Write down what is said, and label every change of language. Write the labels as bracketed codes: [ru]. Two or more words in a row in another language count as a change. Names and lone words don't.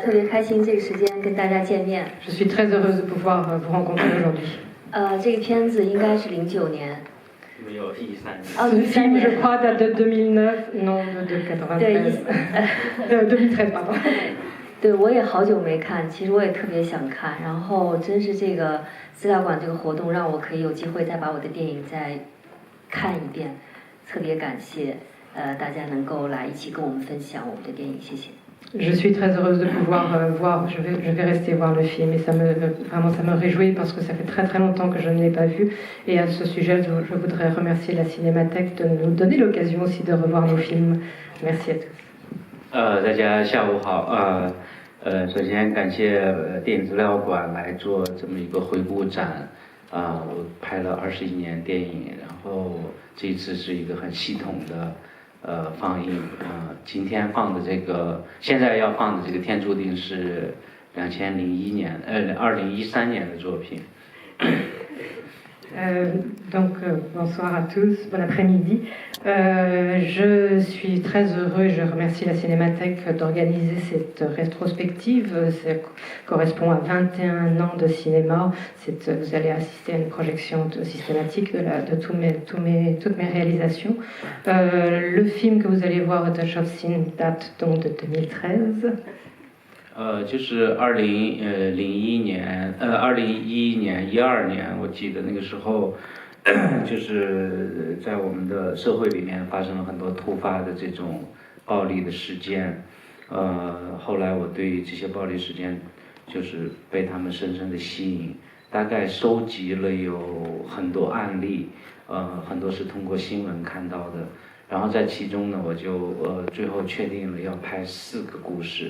[zh] 特别开心这个时间跟大家见面。 [fr] Je suis très heureuse de pouvoir vous rencontrer aujourd'hui. [zh] 这个片子应该是09年。没有13年。 [fr] Ce film, je crois, date de 2009, non de 93. 2013, pardon. [zh] 对，我也好久没看，其实我也特别想看。然后真是这个资料馆这个活动，让我可以有机会再把我的电影再看一遍，特别感谢大家能够来一起跟我们分享我们的电影，谢谢。 [fr] Je suis très heureuse de pouvoir voir, je vais rester voir le film et ça me réjouit parce que ça fait très très longtemps que je ne l'ai pas vu et à ce sujet je voudrais remercier la Cinémathèque de nous donner l'occasion aussi de revoir nos films. Merci à tous. [zh] 大家下午好首先感谢电影资料馆来做这么一个回顾展我拍了21年电影，然后这次是一个很系统的放映今天放的这个现在要放的这个天注定是2013年的作品。 [fr] Bonsoir à tous, bon après-midi. Je suis très heureux et je remercie la Cinémathèque d'organiser cette rétrospective. Ça correspond à 21 ans de cinéma. Vous allez assister à une projection systématique de toutes mes réalisations. Le film que vous allez voir, A Touch of Sin, date donc de 2013. [zh] 就是2011年2012年，我记得那个时候，就是在我们的社会里面发生了很多突发的这种暴力的事件，后来我对这些暴力事件就是被他们深深的吸引，大概收集了有很多案例，很多是通过新闻看到的，然后在其中呢，我就最后确定了要拍4个故事。